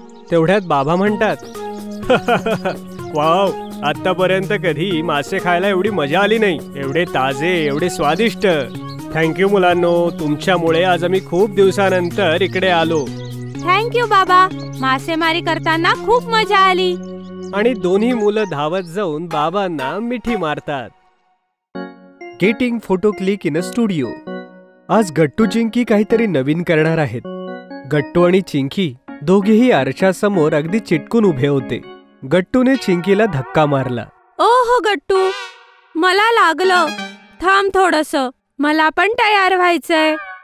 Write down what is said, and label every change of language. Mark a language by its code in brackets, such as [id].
[mr] तेवढ्यात बाबा म्हणतात, वाव, आतापर्यंत कधी मासे खायला एवढी मजा आली नाही. एवढे ताजे, एवढे स्वादिष्ट. थँक्यू मुलांनो, तुमच्यामुळे आज आम्ही खूप दिवसानंतर इकडे आलो. थँक्यू बाबा, मासेमारी करताना खूप मजा आली. आणि दोन्ही मुलं धावत जाऊन बाबांना मिठी मारतात. [en] Getting photo click in a studio. [mr] आज गट्टू चिंकी काहीतरी नवीन करणार आहेत. गट्टू आणि चिंकी दोघेही आरशासमोर अगदी चिटकून उभे होते. गट्टूने चिंकीला धक्का मारला. ओहो गट्टू, मला लागलं. थांब थोडस, मला पण तयार व्हायचंय.